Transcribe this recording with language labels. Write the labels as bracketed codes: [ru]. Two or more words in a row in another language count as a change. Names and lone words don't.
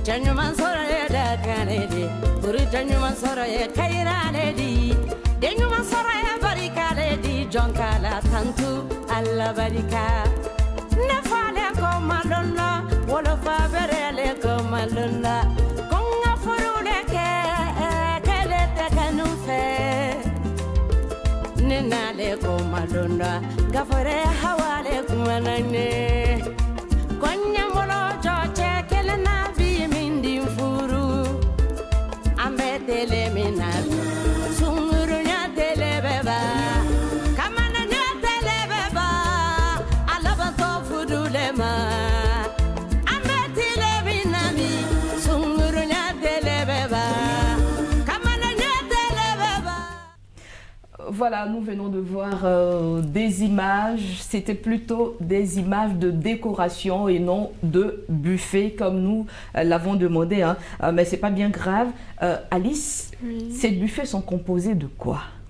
[bm] nyuman soro ye da kanedi buruta nyuman soro ye kairale di de nyuman soro ye barikale di jonkala tantu alla barika ne fale ko malonna wolo fa berele ko malonna konga furule ke kele te kanu fe ne nale ko malonna gafare hawale kumanane konya molo joche kele na bi mindi furu ambetele minabi sunguru nya tele beba kamana nya tele beba alaba to fudule ma ambetele minabi sunguru nya tele beba kamana nya tele beba. [fr] Voilà, nous venons de voir des images, c'était plutôt des images de décoration et non de buffet comme nous l'avons demandé, hein. Mais c'est pas bien grave. Alice, Oui. ces buffets sont composés de quoi?